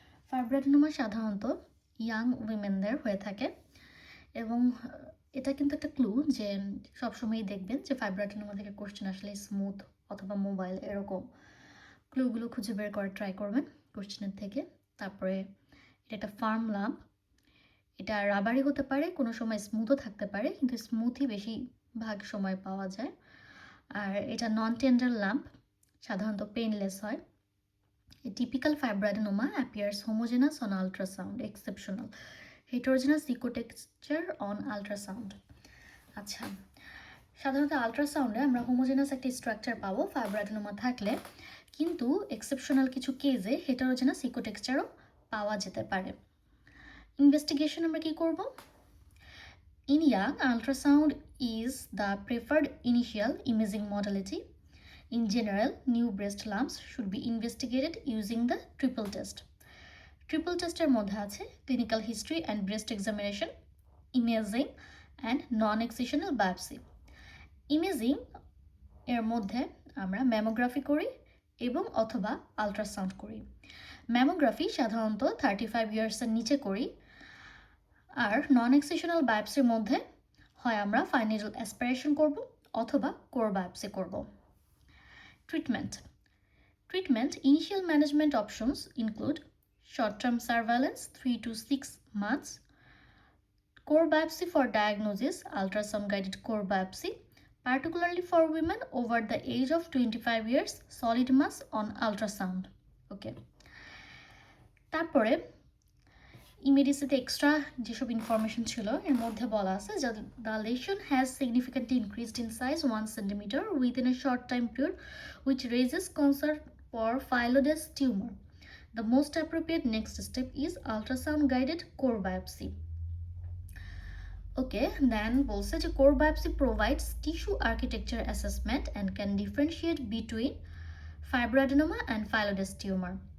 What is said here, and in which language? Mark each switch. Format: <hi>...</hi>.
<bn>ফাইব্রোঅ্যাডিনোমা সাধারণত ইয়াং উইমেনদের হয়ে থাকে এবং এটা কিন্তু একটা ক্লু যে সবসময়ই দেখবেন যে ফাইব্রোঅ্যাডিনোমা থেকে কোশ্চেন আসলে স্মুথ অথবা মোবাইল এরকম ক্লুগুলো খুঁজে বের করার ট্রাই করবেন কোশ্চেনের থেকে। তারপরে এটা একটা ফার্ম লাম্প, এটা রাবারই হতে পারে, কোনো সময় স্মুথও থাকতে পারে, কিন্তু স্মুথই বেশিরভাগ সময় পাওয়া যায়। আর এটা নন টেন্ডার লাম্প, সাধারণত পেইনলেস হয়।</bn> <en>A typical fibroadenoma appears homogeneous on ultrasound, exceptional heterogeneous ecotexture on ultrasound.</en> <bn>আচ্ছা, সাধারণত আলট্রাসাউন্ডে আমরা হোমোজেনাস একটা স্ট্রাকচার পাবো ফাইব্রোঅ্যাডিনোমা থাকলে, কিন্তু এক্সেপশনাল কিছু কেজে হেটারোজেনাস ইকোটেক্সচারও পাওয়া যেতে পারে। ইনভেস্টিগেশন আমরা কি করব?</bn> <en>In young, ultrasound is the preferred initial imaging modality. In general, new breast lumps should be investigated using the triple test. Triple tester</en> <bn>মধ্যে আছে</bn> <en>clinical history and breast examination, imaging and non-excisional biopsy.</en> <bn>Imaging এর মধ্যে আমরা mammography করি এবং অথবা ultrasound করি। Mammography সাধারণত 35 ইয়ার্সের নিচে করি, আর নন এক্সিশনাল বায়োপসির মধ্যে হয় আমরা ফাইনাল অ্যাসপিরেশন করব অথবা কোর বায়োপসি করব।</bn> <en>Treatment initial management options include short-term surveillance 3 to 6 months, core biopsy for diagnosis, ultrasound guided core biopsy, particularly for women over the age of 25 years, solid mass on ultrasound. Okay.</en> <bn>তারপরে ইমেডিসিতে extra যেসব information ছিল এর মধ্যে বলা আছে যে</bn> <en>The lesion has significantly increased in size 1 centimeter within a short time period, which raises concern for phyllodes tumor. The most appropriate next step is ultrasound guided core biopsy. Okay, then</en> <bn>বলছে যে</bn> <en>core biopsy provides tissue architecture assessment and can differentiate between fibroadenoma and phyllodes tumor.</en>